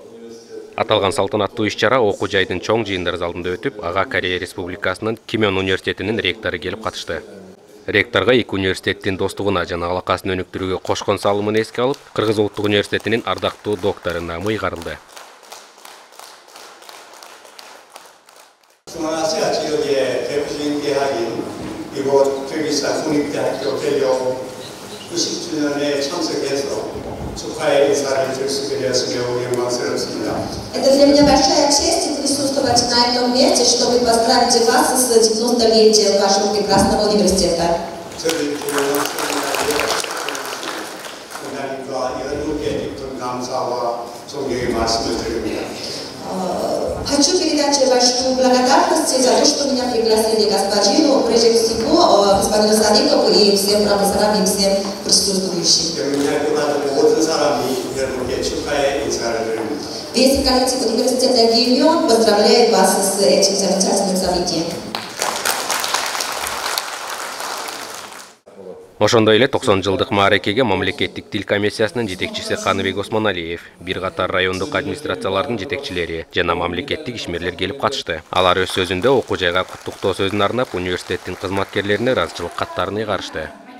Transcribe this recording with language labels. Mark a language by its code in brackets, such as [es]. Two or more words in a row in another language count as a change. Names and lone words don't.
[ky] Аталган салтанаттуу иш-чара окуу жайдын чоң жыйындар залында өтүп, ага Корея Республикасынын Кимён университетинин ректору келип катышты. Ректорго эки университеттин достугуна жана алакасын өнүктүрүүгө кошкон салымын эске алып, Кыргыз Улуттук университетинин ардактуу доктору наамы ыйгарылды. [ko] 중앙아시아 지역의 대표적인 대학인 이곳 경기사 국립대학교 개교 90주년에 참석해서 축하의 인사를 줄 수 있게 되어서 매우 영광스럽습니다. [ru] Это для меня большая честь присутствовать на этом месте, чтобы поздравить вас с 90-летием вашего прекрасного университета. 저를 하나님과 여러분께 깊은 감사와 존경의 말씀을 드립니다. Хочу передать большую благодарность за то, что меня пригласили господину, прежде всего, господину Садикову и всем профессорам и всем присутствующим. Весь коллектив университета Кимён поздравляет вас с этим замечательным событием. [ky] Ошондой эле 90 жылдык мааракеге мамлекеттик тил комиссиясынын жетекчиси Каныбек Осмоналиев, бир катар райондук администрациялардын жетекчилери жана мамлекеттик ишмерлер келип катышты. Алар өз сөзүндө окуу жайга куттуктоо сөзүн арнап, университеттин кызматкерлерине ыраазычылык каттарын ыйгарышты.